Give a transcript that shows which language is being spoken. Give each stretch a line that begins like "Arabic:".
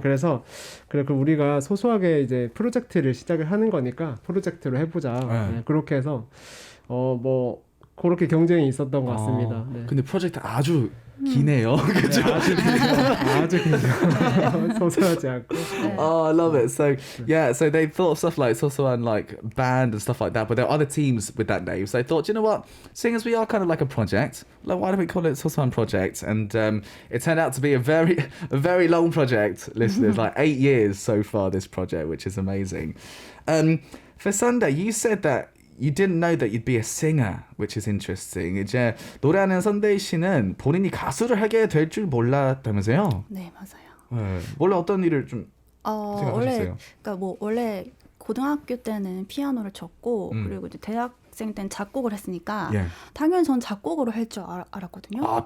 Korean: 그래서 그럼 우리가 소소하게 이제 프로젝트를 시작을 하는 거니까 프로젝트로 해보자. 네, 그렇게 해서 뭐 그렇게 경쟁이 있었던 것 같습니다. 네. 근데 프로젝트 아주 기네요. 그렇죠? 아주 기네요. 소소하지 않고.
English: I love it. So yeah, so they thought of stuff like Xoxo and like band and stuff like that, but there are other teams with that name. So they thought, you know what, seeing as we are kind of like a project, like why don't we call it Xoxo Project? And it turned out to be a very long project, listeners, like 8 years so far, this project, which is amazing. For Sunday, you said that you didn't know that you'd be a singer, which is interesting.
Korean: 이제 노래하는 선데이 씨는 본인이 가수를 하게 될 줄 몰랐다면서요? 네, 맞아요. 네, 원래 어떤 일을 좀 생각하셨어요? 원래 고등학교 때는 피아노를 쳤고 그리고 이제 대학생 때는 작곡을 했으니까 당연히 전 작곡으로 할 줄 알았거든요.